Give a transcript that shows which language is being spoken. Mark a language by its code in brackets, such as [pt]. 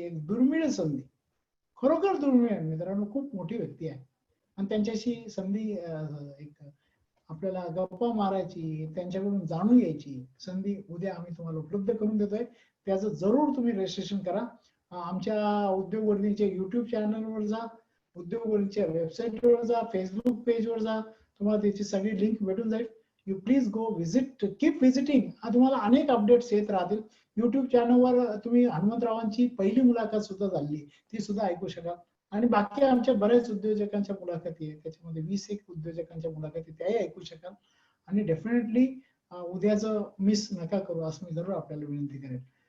[mr] एक दुर्मिळ संधी, खरोखर दुर्मिळ आहे मित्रांनो, खूप मोठी व्यक्ती आहे आणि त्यांच्याशी संधी एक आपल्याला गप्पा मारायची, त्यांच्याकडून जाणून घ्यायची संधी उद्या आम्ही तुम्हाला उपलब्ध करून देतोय. त्याचं जरूर तुम्ही रजिस्ट्रेशन करा. आमच्या उद्योगवर्धीच्या युट्यूब चॅनलवर जा, उद्योगवर्धीच्या वेबसाईटवर जा, फेसबुक पेजवर जा, तुम्हाला त्याची सगळी लिंक भेटून जाईल. [en] You please go visit, keep visiting. [mr] तुम्हाला अनेक अपडेट्स येत राहतील. युट्यूब चॅनलवर तुम्ही हनुमंतरावांची पहिली मुलाखत सुद्धा झाली, ती सुद्धा ऐकू शकाल. आणि बाकी आमच्या बऱ्याच उद्योजकांच्या मुलाखती आहेत, त्याच्यामध्ये 20 उद्योजकांच्या मुलाखती त्याही ऐकू शकाल. आणि डेफिनेटली उद्याचं मिस नका करू असं मी जरूर आपल्याला विनंती करेन.